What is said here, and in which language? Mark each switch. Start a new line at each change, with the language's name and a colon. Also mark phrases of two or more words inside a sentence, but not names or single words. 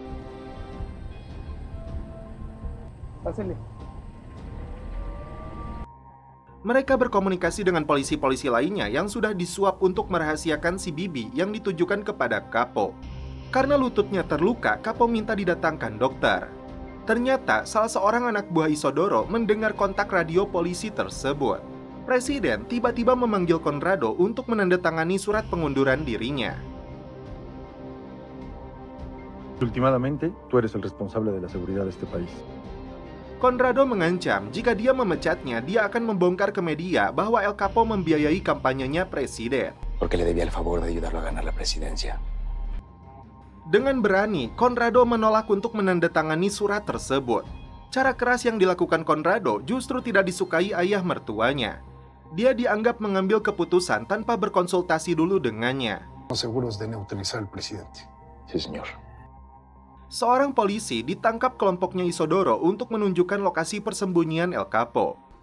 Indonesian: Mereka berkomunikasi dengan polisi-polisi lainnya yang sudah disuap untuk merahasiakan si Bibi yang ditujukan kepada Capo. Karena lututnya terluka, Capo minta didatangkan dokter. Ternyata salah seorang anak buah Isodoro mendengar kontak radio polisi tersebut. Presiden tiba-tiba memanggil Conrado untuk menandatangani surat pengunduran dirinya.
Spanish: Últimamente, tú eres el responsable de la seguridad de este país.
Indonesian: Conrado mengancam jika dia memecatnya, dia akan membongkar ke media bahwa El Capo membiayai kampanyenya presiden.
Spanish: Porque le debía el favor de ayudarlo a ganar la presidencia.
Indonesian: Dengan berani, Conrado menolak untuk menandatangani surat tersebut. Cara keras yang dilakukan Conrado justru tidak disukai ayah mertuanya. Dia dianggap mengambil keputusan tanpa berkonsultasi dulu dengannya.
Spanish: Seguros de neutralizar al presidente. Sí, señor.
Indonesian: Seorang polisi ditangkap kelompoknya Isodoro untuk menunjukkan lokasi persembunyian El Capo.